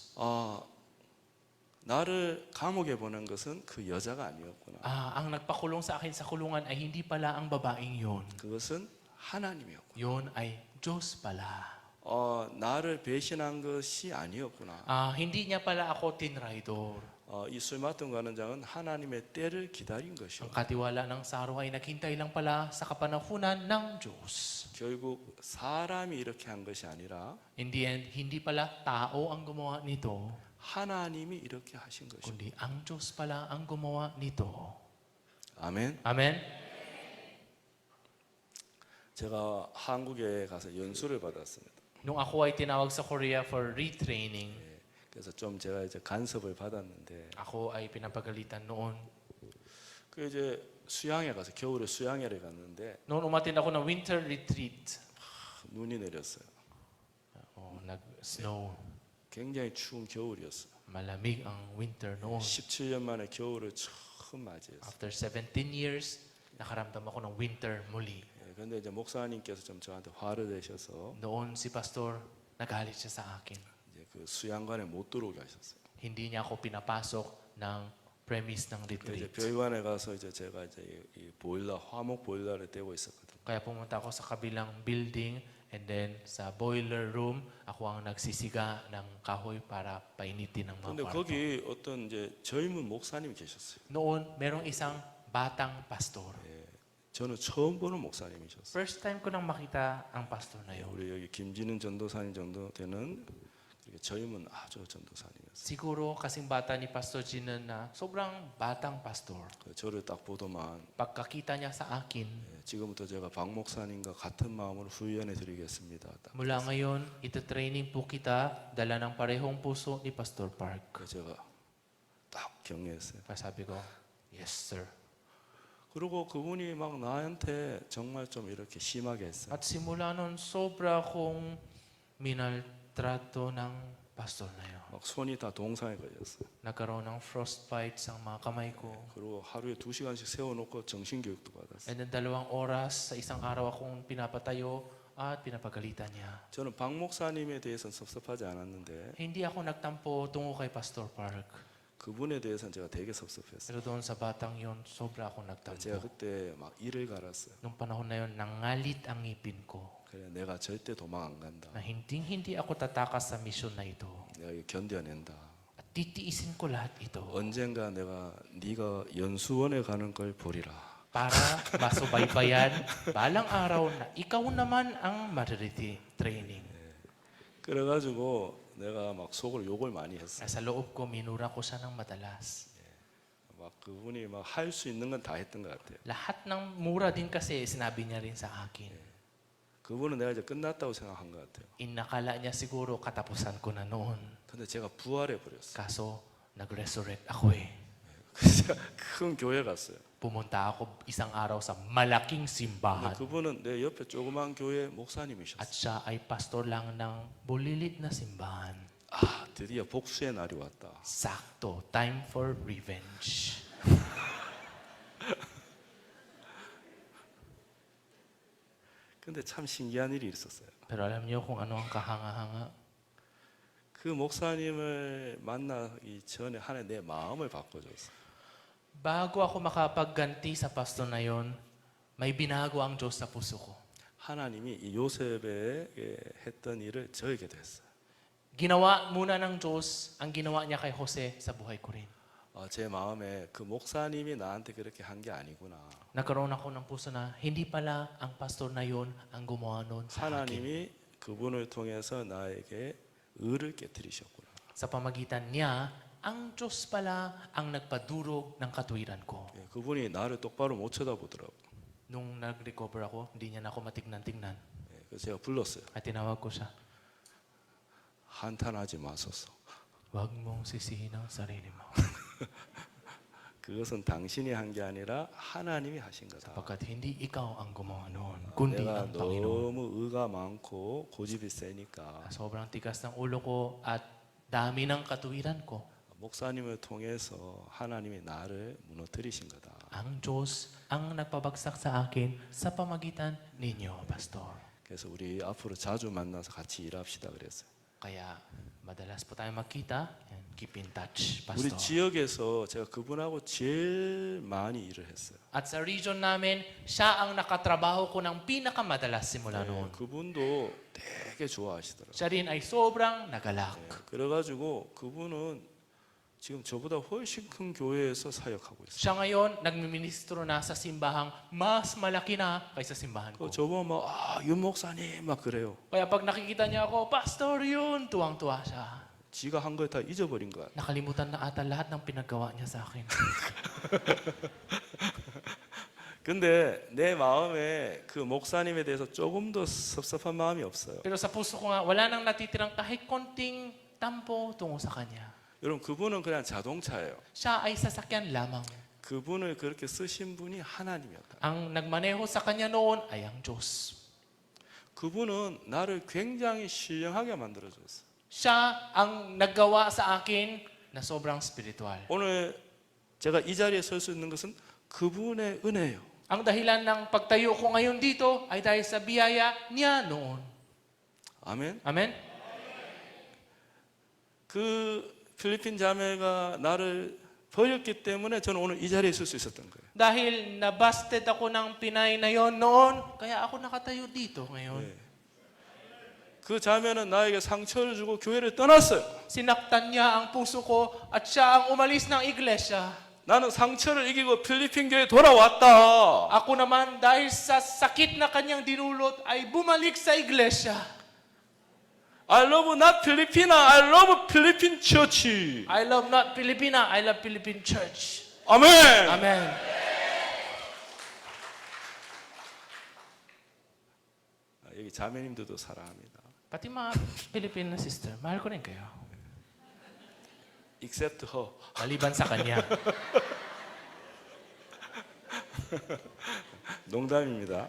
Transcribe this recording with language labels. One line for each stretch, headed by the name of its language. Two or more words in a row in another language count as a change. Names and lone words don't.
Korean: 아, 나를 감옥에 보낸 것은 그 여자가 아니었구나.
Filipino: Ang nagpakulong sa akin sa kulungan ay hindi pala ang babaeng yon.
Korean: 그것은 하나님이었구나.
Filipino: Yon ay Diyos pala.
Korean: 나를 배신한 것이 아니었구나.
Filipino: Hindi niya pala ako tinraidor.
Korean: 이 술 맡은 관원장은 하나님의 때를 기다린 것이요.
Filipino: Ang katiwala ng Saro ay naghintay lang pala sa kapanahunan ng Diyos.
Korean: 결국 사람이 이렇게 한 것이 아니라
English: In the end,
Filipino: hindi pala tao ang gumawa nito,
Korean: 하나님이 이렇게 하신 것이요.
Filipino: kundi ang Diyos pala ang gumawa nito.
Korean: 아멘.
Filipino: Amen?
Korean: 제가 한국에 가서 연수를 받았습니다.
Filipino: Nung ako ay tinawag sa Korea
English: for retraining,
Korean: 그래서 좀 제가 이제 간섭을 받았는데
Filipino: ako ay pinapagalitan noon.
Korean: 그 이제 수양회 가서 겨울에 수양회를 갔는데
Filipino: Noon umattend ako ng winter retreat.
Korean: 눈이 내렸어요.
Filipino: Nag-snow.
Korean: 굉장히 추운 겨울이었어요.
Filipino: Malamig ang winter noon.
Korean: 17년 만에 겨울을 처음 맞이했어요.
English: After 17 years,
Filipino: nakaramdam ako ng winter muli.
Korean: 그런데 이제 목사님께서 좀 저한테 화를 내셔서
Filipino: Noon si pastor, nagalit siya sa akin.
Korean: 이제 그 수양관에 못 들어오게 하셨어요.
Filipino: Hindi niya ako pinapasok ng premise ng
Korean: 그래서 이제
Filipino: retreat.
Korean: 별관에 가서 이제 제가 이제 이 보일러 화목 보일러를 떼고 있었거든요.
Filipino: Kaya pumunta ako sa kabilang building
English: And then
Filipino: sa boiler room, ako ang nagsisiga ng kahoy para painitin ng mga
Korean: 근데
Filipino: kwarto.
Korean: 거기 어떤 이제 젊은 목사님이 계셨어요.
Filipino: Noon, merong isang batang pastor.
Korean: 저는 처음 보는 목사님이셨어요.
Filipino: First time ko nang makita ang pastor na yun.
Korean: 우리 여기 김진은 전도사님 정도 되는 그렇게 젊은 아주 전도사님이었어요.
Filipino: Siguro kasing bata ni Pastor Jinan na sobrang batang pastor.
Korean: 저를 딱 보더만
Filipino: Pagkakita niya sa akin,
Korean: 지금부터 제가 박 목사님과 같은 마음으로 후원해 드리겠습니다. 딱.
Filipino: mula ngayon, ito-training po kita, dala ng parehong puso ni Pastor Park.
Korean: 그래서 제가 딱 격려했어요.
Filipino: Kaya sabi ko,
English: yes sir.
Korean: 그리고 그분이 막 나한테 정말 좀 이렇게 심하게 했어요.
Filipino: At simula nun, sobra akong minaltrato ng pastor na yun.
Korean: 막 손이 다 동상에 걸렸어요.
Filipino: Nagkaroon ng frostbite sa mga kamay ko.
Korean: 그리고 하루에 2시간씩 세워놓고 정신교육도 받았어요.
English: And then
Filipino: 2 oras sa isang araw akong pinapatayo at pinapagalitan niya.
Korean: 저는 박 목사님에 대해서는 섭섭하지 않았는데
Filipino: Hindi ako nagtampo tungo kay Pastor Park.
Korean: 그분에 대해서는 제가 되게 섭섭했어요.
Filipino: Pero doon sa batang yon, sobra akong
Korean: 제가
Filipino: nagtampo.
Korean: 그때 막 이를 갈았어요.
Filipino: Nung panahon na yon, nangalit ang ngipin ko
Korean: 그래 내가 절대 도망 안 간다.
Filipino: na hindi ako tatakas sa misyon na ito.
Korean: 내가 이거 견뎌낸다.
Filipino: At titiisin ko lahat ito
Korean: 언젠가 내가 네가 연수원에 가는 걸 보리라.
Filipino: para masubaybayan balang araw na ikaw naman ang training.
Korean: 그래가지고 내가 막 속으로 욕을 많이 했어요.
Filipino: Nasa loob ko, minura ko siya ng madalas.
Korean: 막 그분이 막 할 수 있는 건 다 했던 것 같아요.
Filipino: Lahat ng mura din kasi sinabi niya rin sa akin.
Korean: 그분은 내가 이제 끝났다고 생각한 것 같아요.
Filipino: Inakala niya siguro katapusan ko na noon.
Korean: 근데 제가 부활해 버렸어요.
Filipino: Kaso, nag-resurrect ako eh.
Korean: 그래서 큰 교회 갔어요.
Filipino: Pumunta ako isang araw sa malaking
Korean: 근데
Filipino: simbahan.
Korean: 그분은 내 옆에 조그만 교회 목사님이셨어요.
Filipino: At siya ay pastor lang ng bulilit na simbahan.
Korean: 아, 드디어 복수의 날이 왔다.
Filipino: Sakto,
English: time for revenge.
Korean: 근데 참 신기한 일이 있었어요.
Filipino: Pero alam niyo kung ano ang kahanga-hanga?
Korean: 그 목사님을 만나기 전에 하나님 내 마음을 바꿔줬어요.
Filipino: Bago ako makapagganti sa pastor na yon, may binago ang Diyos sa puso ko.
Korean: 하나님이 이 요셉에게 했던 일을 저에게도 했어요.
Filipino: Ginawa muna ng Diyos ang ginawa niya kay Jose sa buhay ko rin.
Korean: 제 마음에 그 목사님이 나한테 그렇게 한 게 아니구나.
Filipino: Nagkaroon ako ng puso na hindi pala ang pastor na yon ang gumawa noon sa akin.
Korean: 하나님이 그분을 통해서 나에게 의를 깨뜨리셨구나.
Filipino: Sa pamagitan niya, ang Diyos pala ang nagpadurog ng katwiran ko.
Korean: 예, 그분이 나를 똑바로 못 쳐다보더라고.
Filipino: Nung nag-recover ako, hindi niya na ako matignan-tignan.
Korean: 예, 그래서 제가 불렀어요.
Filipino: At tinawag ko siya,
Korean: 한탄하지 마소서.
Filipino: huwag mong sisihin ang sarili mo.
Korean: 그것은 당신이 한 게 아니라 하나님이 하신 거다.
Filipino: Pagkat hindi ikaw ang gumawa noon, kundi
Korean: 내가
Filipino: ang Panginoon.
Korean: 너무 의가 많고 고집이 세니까
Filipino: Sobrang tigas ng ulo ko at dami ng katwiran ko.
Korean: 목사님을 통해서 하나님이 나를 무너뜨리신 거다.
Filipino: Ang Diyos ang nagpabagsak sa akin sa pamagitan ninyo, Pastor.
Korean: 그래서 우리 앞으로 자주 만나서 같이 일합시다 그랬어요.
Filipino: Kaya madalas po tayo magkita
English: and keep in touch,
Korean: 우리
Filipino: Pastor.
Korean: 지역에서 제가 그분하고 제일 많이 일을 했어요.
Filipino: At sa region namin, siya ang nakatrabaho ko ng pinakamadalas simula noon.
Korean: 그분도 되게 좋아하시더라고요.
Filipino: Siya rin ay sobrang nagalak.
Korean: 그래가지고 그분은 지금 저보다 훨씬 큰 교회에서 사역하고 있어요.
Filipino: Siya ngayon, nagmiministro na sa simbahang mas malaki na kaysa simbahan ko.
Korean: 저보고 막 윤 목사님 막 그래요.
Filipino: Kaya pag nakikita niya ako, Pastor yun, tuwang-tuwa siya.
Korean: 지가 한 걸 다 잊어버린 거야.
Filipino: Nakalimutan na ata lahat ng pinagawa niya sa akin.
Korean: 근데 내 마음에 그 목사님에 대해서 조금도 섭섭한 마음이 없어요.
Filipino: Pero sa puso ko nga, wala nang natitirang kahit konting tampo tungo sa kanya.
Korean: 여러분 그분은 그냥 자동차예요.
Filipino: Siya ay sasakyan lamang.
Korean: 그분을 그렇게 쓰신 분이 하나님이었다.
Filipino: Ang nagmaneho sa kanya noon ay ang Diyos.
Korean: 그분은 나를 굉장히 신령하게 만들어줬어요.
Filipino: Siya ang naggawa sa akin na sobrang spiritual.
Korean: 오늘 제가 이 자리에 설 수 있는 것은 그분의 은혜예요.
Filipino: Ang dahilan ng pagtayo ko ngayon dito ay dahil sa biyaya niya noon.
Korean: 아멘.
Filipino: Amen?
Korean: 그 필리핀 자매가 나를 버렸기 때문에 저는 오늘 이 자리에 있을 수 있었던 거예요.
Filipino: Dahil nabasted ako ng Pinay na yon noon, kaya ako nakatayo dito ngayon.
Korean: 네. 그 자매는 나에게 상처를 주고 교회를 떠났어요.
Filipino: Sinaktan niya ang puso ko at siya ang umalis ng iglesia.
Korean: 나는 상처를 이기고 필리핀 교회에 돌아왔다.
Filipino: Ako naman dahil sa sakit na kanyang dinulot ay bumalik sa iglesia.
English: I love not Filipina, I love Philippine Church. I love not Filipina, I love Philippine Church.
Korean: 아멘.
Filipino: Amen.
Korean: 여기 자매님들도 사랑합니다.
Filipino: Pati mga Filipino sister, mahal ko rin kayo.
English: Except her.
Filipino: Maliban sa kanya.
Korean: 농담입니다.